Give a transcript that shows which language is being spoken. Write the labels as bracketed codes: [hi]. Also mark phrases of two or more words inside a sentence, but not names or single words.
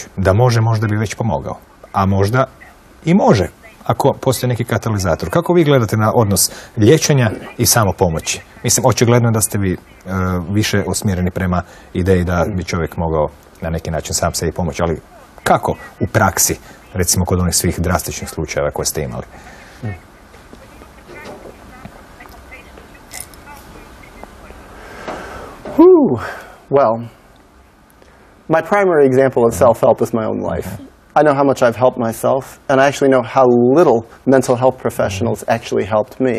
[hr] Da može, možda bi već pomogao, a možda i može, ako postoji neki katalizator. Kako vi gledate na odnos liječenja i samopomoći? Mislim, očigledno da ste vi više usmjereni prema ideji da bi čovjek mogao na neki način sam sebi pomoći, ali kako u praksi, recimo kod onih svih drastičnih slučajeva koje ste imali? [en] Well, my primary example of self-help is my own life. I know how much I've helped myself, and I actually know how little mental health professionals actually helped me.